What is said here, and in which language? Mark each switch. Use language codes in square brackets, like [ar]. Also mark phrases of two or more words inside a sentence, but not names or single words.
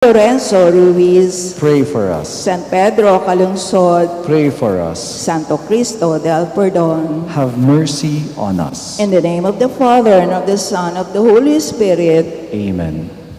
[en] Lorenzo Ruiz, pray for us. San Pedro Calungsod, Pray for us. Santo Cristo del Perdón. Have mercy on us. In the name of the Father, and of the Son, of the Holy Spirit. Amen.